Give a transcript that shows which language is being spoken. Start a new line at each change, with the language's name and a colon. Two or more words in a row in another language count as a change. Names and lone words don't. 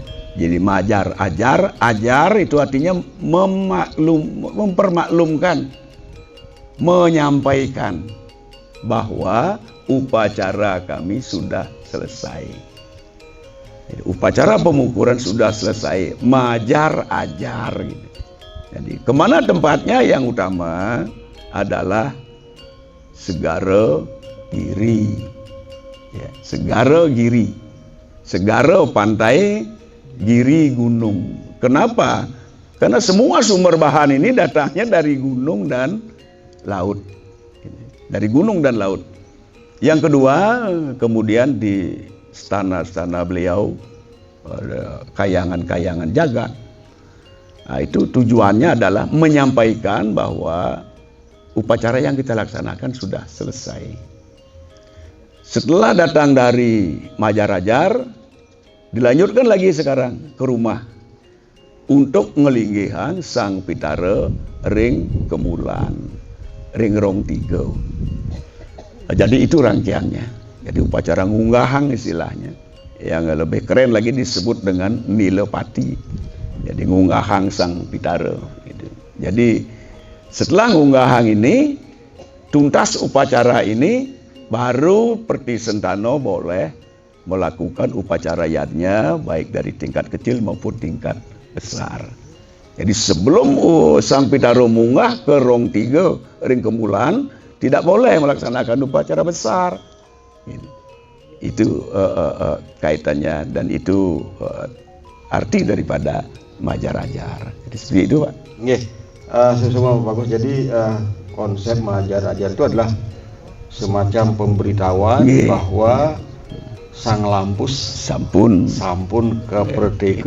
Indonesian: Jadi mengajar-ajar, ajar itu artinya mempermaklumkan, menyampaikan bahwa upacara kami sudah selesai. Jadi, upacara pemukuran sudah selesai, mengajar ajar gitu. Jadi kemana tempatnya? Yang utama adalah Segara Giri, ya, Segara Giri, Segara pantai, Giri gunung. Kenapa? Karena semua sumber bahan ini datangnya dari gunung dan laut, dari gunung dan laut. Yang kedua, kemudian di stana-stana beliau kayangan-kayangan jagat. Nah, itu tujuannya adalah menyampaikan bahwa upacara yang kita laksanakan sudah selesai. Setelah datang dari Majarajar, dilanjutkan lagi sekarang ke rumah untuk
Balinese: ngelinggihan Sang Pitara ring kemulan, ring rong tiga.
Indonesian: Jadi itu rangkaiannya. Jadi upacara ngunggahang istilahnya. Yang lebih keren lagi disebut dengan Nilepati. Jadi ngunggahang Sang Pitara. Gitu. Jadi setelah ngunggahang ini, tuntas upacara ini, baru Perti Sentano boleh melakukan upacara yadnya baik dari tingkat kecil maupun tingkat besar. Jadi sebelum Sang Pitaro munggah ke Rong 3
Balinese: ring kemulan,
Indonesian: tidak boleh melaksanakan upacara besar. Itu kaitannya, dan itu arti daripada Maharajar. Jadi seperti itu, Pak. Nggih, semua bagus. Jadi konsep Maharajar itu adalah semacam pemberitahuan bahwa Sang Lampus
Balinese: sampun keperdeka